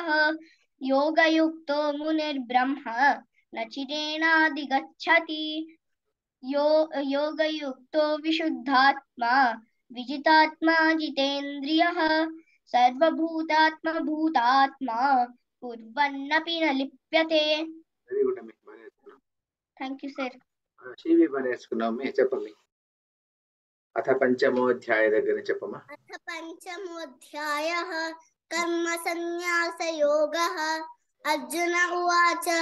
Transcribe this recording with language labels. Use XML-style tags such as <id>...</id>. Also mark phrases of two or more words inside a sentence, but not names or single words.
<sa>योगयुक्तो मुनिर्ब्रह्म न चिरेणाधिगच्छति. योगयुक्तो विशुद्धात्मा विजितात्मा जितेन्द्रियः सर्वभूतात्मभूतात्मा कुर्वन्नपि न लिप्यते.</sa> <en>thank you sir.</en> <te>శివి బాగా నేర్చుకున్నావు. చెప్పమ్మి.</te> <sa>అథ పంచమోధ్యాయ</sa> <te>దగ్గర చెప్పమ్మా.</te> <sa>అథ పంచమోధ్యాయః కర్మ సన్యాసయోగః. అర్జున ఉవాచ</sa>